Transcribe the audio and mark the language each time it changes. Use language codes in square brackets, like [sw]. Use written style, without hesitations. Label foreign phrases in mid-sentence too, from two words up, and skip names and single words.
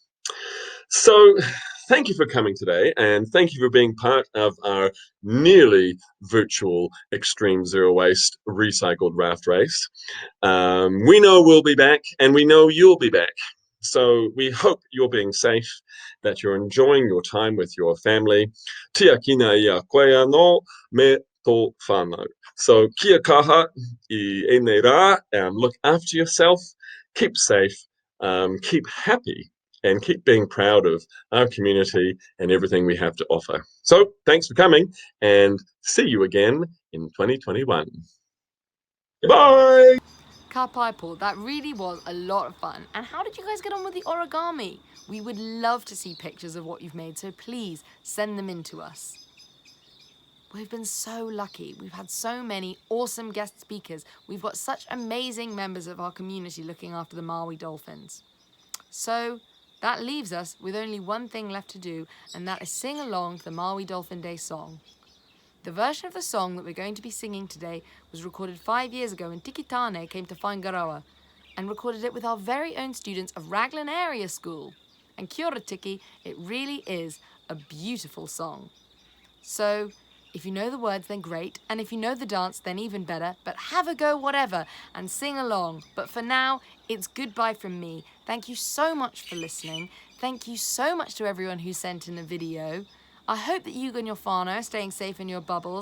[en] So thank you for coming today, and thank you for being part of our nearly virtual Extreme Zero Waste recycled raft race. We know we'll be back, and we know you'll be back. So we hope you're being safe, that you're enjoying your time with your family. [mi] Tia kina ia koe anō me tō whanau. So kia kaha I ēnei rā, [en] look after yourself, keep safe, keep happy, and keep being proud of our community and everything we have to offer. So thanks for coming, and see you again in 2021. Goodbye! [mi] Ka pai, [en] Paul, that really was a lot of fun. And how did you guys get on with the origami? We would love to see pictures of what you've made, so please send them in to us. We've been so lucky. We've had so many awesome guest speakers. We've got such amazing members of our community looking after the Maui dolphins. So that leaves us with only one thing left to do, and that is sing along the Maui Dolphin Day song. The version of the song that we're going to be singing today was recorded 5 years ago when Tiki Tāne came to Whangaroa and recorded it with our very own students of Raglan Area School. And [mi] kia ora [en] Tiki, it really is a beautiful song. So if you know the words, then great, and if you know the dance, then even better, but have a go whatever and sing along. But for now, it's goodbye from me. Thank you so much for listening. Thank you so much to everyone who sent in a video. I hope that you and your whanau are staying safe in your bubbles.